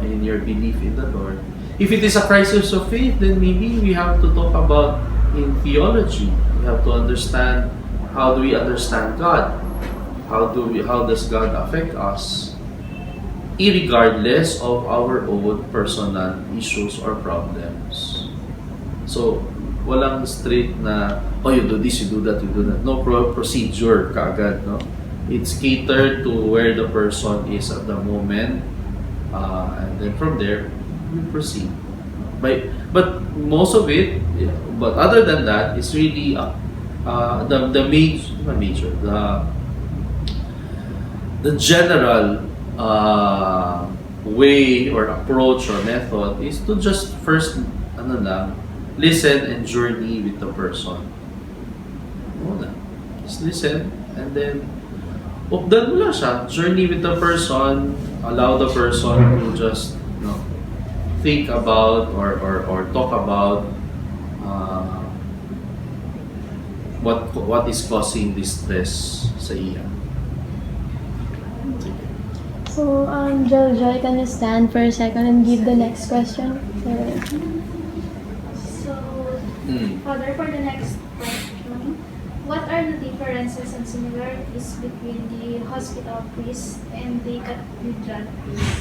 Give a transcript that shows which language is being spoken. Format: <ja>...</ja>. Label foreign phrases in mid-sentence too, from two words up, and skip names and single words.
<en>And your belief in the Lord? If it is a crisis of faith, then maybe we have to talk about in theology. We have to understand how do we understand God? How does God affect us, irregardless of our own personal issues or problems? So,</en> <tl>walang straight na,</tl> <en>oh, you do this, you do that, you do that. No procedure kaagad, no? It's catered to where the person is at the moment, and then from there, we proceed. But most of it, but other than that, it's really the general way or approach or method is to just first listen and journey with the person. Just listen and then</en> <tl>updan mo lang siya.</tl> <en>Journey with the person, allow the person to just think about or talk about what is causing distress</en> <hil>sa iya.</hil> <en>So, Joel, can you stand for a second and give the next question? So, Father, for the next question, what are the differences and similarities between the hospital priest and the cathedral priest?</en>